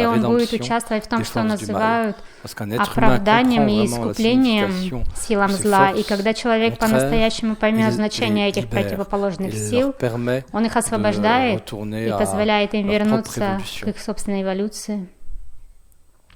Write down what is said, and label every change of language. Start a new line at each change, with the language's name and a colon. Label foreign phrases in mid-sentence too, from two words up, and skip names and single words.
French: la
Russian: он будет
French: rédemption
Russian: участвовать в том,
French: des
Russian: что
French: forces du mal.
Russian: называют
French: Parce qu'un être humain
Russian: оправданием
French: comprend
Russian: и
French: vraiment la
Russian: искуплением
French: signification
Russian: силам
French: de ces
Russian: зла. И
French: forces
Russian: когда человек
French: contraires,
Russian: по-настоящему поймет
French: il
Russian: значение
French: les
Russian: этих
French: libère.
Russian: противоположных
French: Il
Russian: сил,
French: leur permet
Russian: он их
French: de
Russian: освобождает
French: retourner
Russian: и
French: à
Russian: позволяет им
French: leur propre
Russian: вернуться
French: évolution.
Russian: к их собственной эволюции.